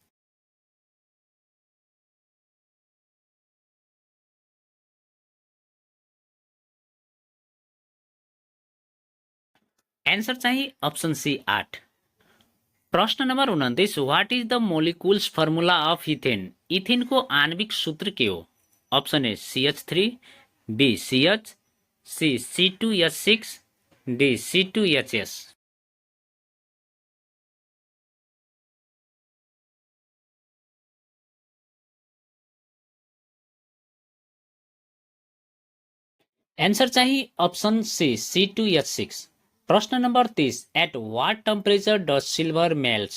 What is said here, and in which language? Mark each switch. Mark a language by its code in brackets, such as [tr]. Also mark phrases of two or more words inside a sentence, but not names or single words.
[en] answer चाहिँ option C 8। [ne] प्रश्न नम्बर 29, [en] What is the molecules formula of ethane? [ne] इथेनको आणविक सूत्र के हो? [en] option A CH3, B CH, C C2H6, D C2HS. answer चाहिँ option C C2H6। [ne] प्रश्न नम्बर 30, [en] At what temperature does silver melts?